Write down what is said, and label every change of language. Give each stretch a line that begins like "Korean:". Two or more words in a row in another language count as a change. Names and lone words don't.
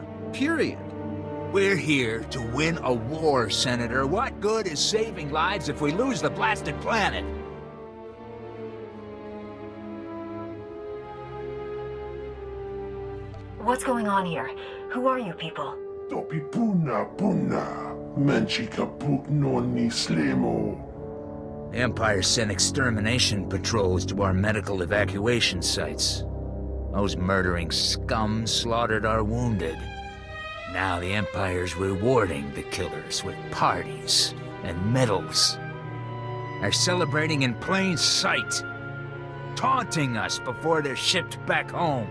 English: Period. We're here to win a war, Senator. What good is saving lives if we lose the blasted planet? What's going on here? Who are you people? Topi puna puna. Menchika puk noni slemo. The Empire sent extermination patrols to our medical evacuation sites. Those murdering scum slaughtered our wounded. Now the Empire's rewarding the killers with parties and medals. They're celebrating in plain sight, taunting us before they're shipped back home.